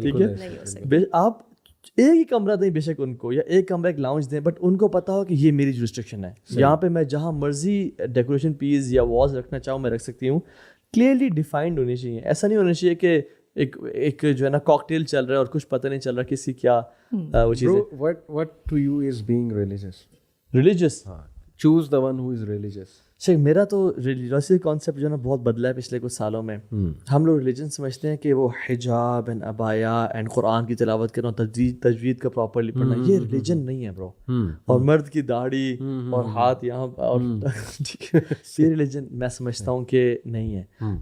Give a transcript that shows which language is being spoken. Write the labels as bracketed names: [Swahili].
[Urdu] ٹھیک ہے, آپ ایک ہی کمرہ دیں بے شک ان کو, یا ایک کمرہ ایک لاؤنج دیں, بٹ ان کو پتا ہو کہ یہ میری جورسڈکشن ہے, یہاں پہ میں جہاں مرضی ڈیکوریشن پیس یا والز رکھنا چاہوں میں رکھ سکتی ہوں. کلیئرلی ڈیفائنڈ ہونی چاہیے. ایسا نہیں ہونا چاہیے کہ ایک جو ہے نا کاکٹیل چل رہا ہے اور کچھ پتہ نہیں چل رہا کسی کیا وہ چیز ہے. [English] what to you is being religious? Religious, choose the one who is religious. [Urdu] میرا تو ریلیجیوسٹی کانسیپٹ جو ہے نا بہت بدلا ہے پچھلے کچھ سالوں میں. ہم لوگ ریلیجن سمجھتے ہیں کہ وہ حجاب اینڈ ابایا اینڈ قرآن کی تلاوت کرنا, تجوید کا پراپرلی پڑھنا, یہ ریلیجن نہیں ہے برو. اور مرد کی داڑھی اور ہاتھ یہاں, اور یہ ریلیجن میں سمجھتا ہوں کہ نہیں ہے.